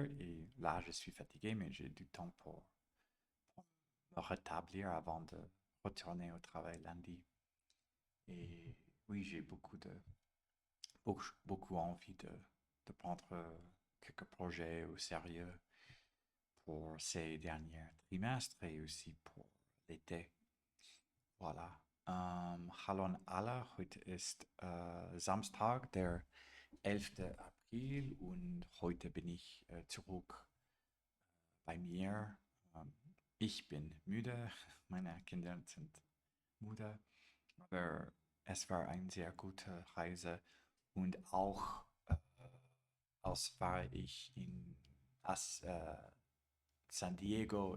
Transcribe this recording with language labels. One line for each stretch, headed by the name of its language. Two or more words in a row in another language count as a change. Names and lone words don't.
French: Et là, je suis fatigué, mais j'ai du temps pour me rétablir avant de retourner au travail lundi. Et oui, j'ai beaucoup envie de prendre quelques projets au sérieux pour ces derniers trimestres et aussi pour l'été. Voilà.
German: Hallo an alle, heute ist Samstag, der 11. April und heute bin ich zurück bei mir. Ich bin müde, meine Kinder sind müde, aber es war eine sehr gute Reise und auch als war ich in San Diego.